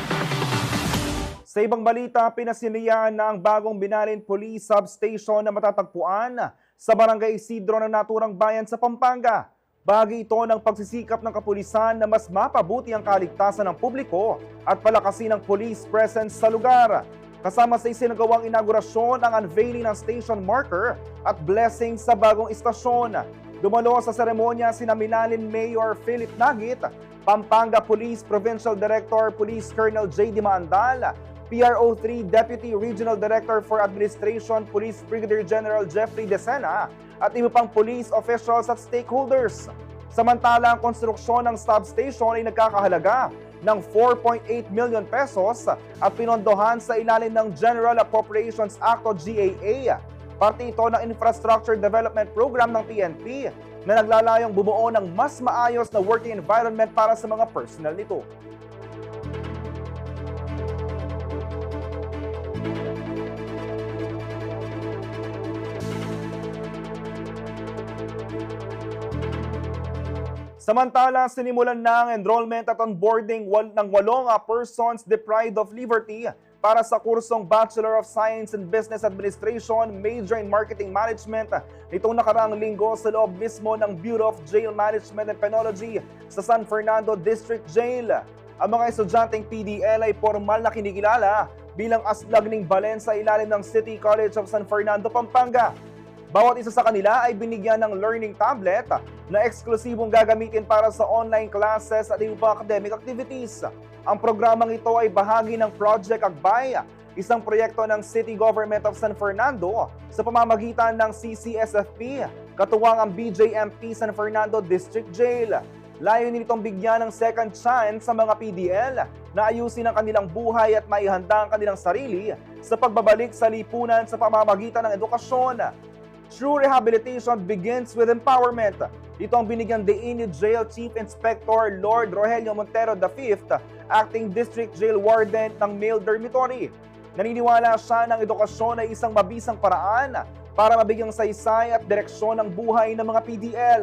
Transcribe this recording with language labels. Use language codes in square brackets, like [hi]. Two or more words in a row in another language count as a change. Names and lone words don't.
[tl] Sa ibang balita, pinasinihan na ang bagong Binalin Police Substation na matatagpuan sa Barangay Isidro ng naturang bayan sa Pampanga. Bahagi ito ng pagsisikap ng kapulisan na mas mapabuti ang kaligtasan ng publiko at palakasin ang [en] police presence [tl] sa lugar. Kasama sa isinagawang inaugurasyon ang unveiling ng [en] station marker [tl] at blessing sa bagong istasyon. Dumalo sa seremonya sina Binalin Mayor Philip Nagit, Pampanga Police Provincial Director Police Colonel J.D. Maandal, PRO3 Deputy Regional Director for Administration Police Brigadier General Jeffrey Decena at iba pang [en] police officials [tl] at stakeholders. Samantala, ang konstruksyon ng substation ay nagkakahalaga ng 4.8 [en] million pesos [tl] at pinondohan sa ilalim ng General Appropriations Act o GAA. Parte ito ng Infrastructure Development Program ng PNP na naglalayong bumuo ng mas maayos na [en] working environment [tl] para sa mga personnel nito. Samantala, sinimulan na ang enrollment at onboarding ng 8 [en] persons deprived of liberty [tl] para sa kursong Bachelor of Science in Business Administration, Major in Marketing Management nitong nakaraang linggo sa loob mismo ng Bureau of Jail Management and Penology sa San Fernando District Jail. Ang mga estudyanteng PDL ay formal na kinikilala bilang aslagning balen sa ilalim ng City College of San Fernando, Pampanga. Bawat isa sa kanila ay binigyan ng [en] learning tablet [tl] na eksklusibong gagamitin para sa [en] online classes [tl] at iba [en] academic activities. [tl] Ang programang ito ay bahagi ng Project Akbay, isang proyekto ng City Government of San Fernando sa pamamagitan ng CCSFP, katuwang ang BJMP San Fernando District Jail. Layunin nitong bigyan ng [en] second chance [tl] sa mga PDL na ayusin ang kanilang buhay at maihanda ang kanilang sarili sa pagbabalik sa lipunan sa pamamagitan ng edukasyon. [en] True rehabilitation begins with empowerment. [tl] Ito ang binigyan diin ni Jail Chief Inspector Lord Rogelio Montero V, Acting District Jail Warden ng Male Dormitory. Naniniwala siya ng edukasyon ay isang mabisang paraan para mabigyang saysay at direksyon ng buhay ng mga PDL.